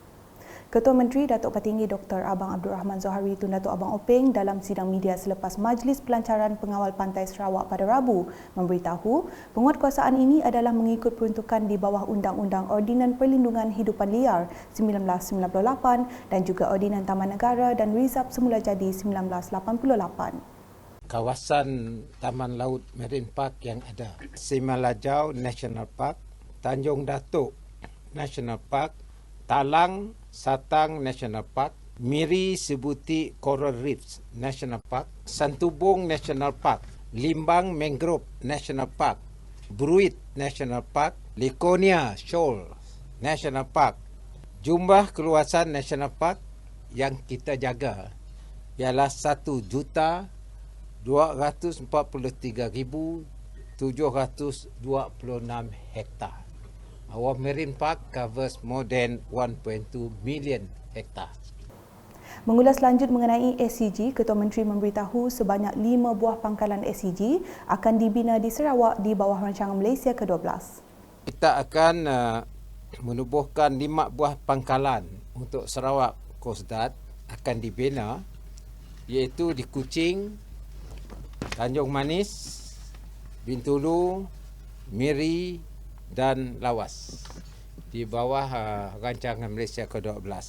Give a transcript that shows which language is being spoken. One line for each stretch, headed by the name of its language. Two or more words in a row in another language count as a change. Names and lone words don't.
Malay: Ketua Menteri Datuk Patinggi Dr. Abang Abdul Rahman Zohari Tun Datuk Abang Openg dalam sidang media selepas Majlis Pelancaran Pengawal Pantai Sarawak pada Rabu memberitahu penguatkuasaan ini adalah mengikut peruntukan di bawah Undang-Undang Ordinan Perlindungan Hidupan Liar 1998 dan juga Ordinan Taman Negara dan Rizab Semula Jadi 1988. Kawasan Taman Laut
English: Marine Park
Malay: yang ada, Simalajau National Park, Tanjung Datuk National Park, Talang Satang National Park, Miri Sebuti Coral Reefs National Park, Santubong National Park, Limbang Mangrove National Park, Bruit National Park, Laconia Shoal National Park. Jumlah keluasan
English: National Park
Malay: yang kita jaga ialah 1,243,726 hektar.
English: Our marine park covers more than 1.2 million hektar.
Malay: Mengulas lanjut mengenai SCG, Ketua Menteri memberitahu sebanyak 5 buah pangkalan SCG akan dibina di Sarawak di bawah rancangan Malaysia ke-12. Kita akan menubuhkan 5 buah pangkalan untuk Sarawak Coast Guard akan dibina, iaitu di Kuching, Tanjung Manis, Bintulu, Miri dan Lawas di bawah rancangan Malaysia ke-12.